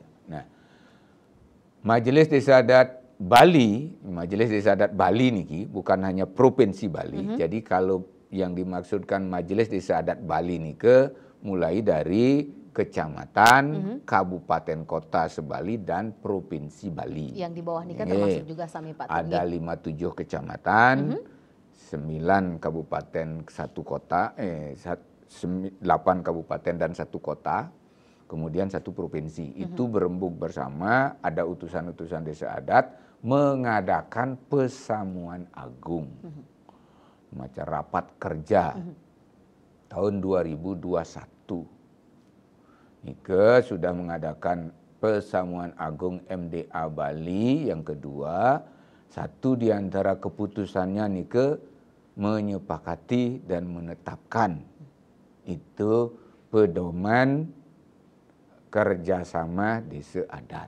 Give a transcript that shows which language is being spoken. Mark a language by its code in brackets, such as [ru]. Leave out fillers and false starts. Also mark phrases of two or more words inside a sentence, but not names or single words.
[id] Nah, Majelis Desa Adat Bali, Majelis Desa Adat Bali niki bukan hanya Provinsi Bali. Jadi kalau yang dimaksudkan Majelis Desa Adat Bali nike mulai dari kecamatan, kabupaten kota sebali dan provinsi Bali. Yang di bawah ini kan termasuk juga Sami Pak. Ada 57 kecamatan, 9 kabupaten 1 kota, 8 kabupaten dan 1 kota. kemudian satu provinsi. Itu berembuk bersama, ada utusan-utusan desa adat mengadakan pesamuan agung. Macam rapat kerja tahun 2021. Nike sudah mengadakan pesamuan agung MDA Bali yang kedua. Satu di antara keputusannya Nike menyepakati dan menetapkan itu pedoman kerjasama desa adat.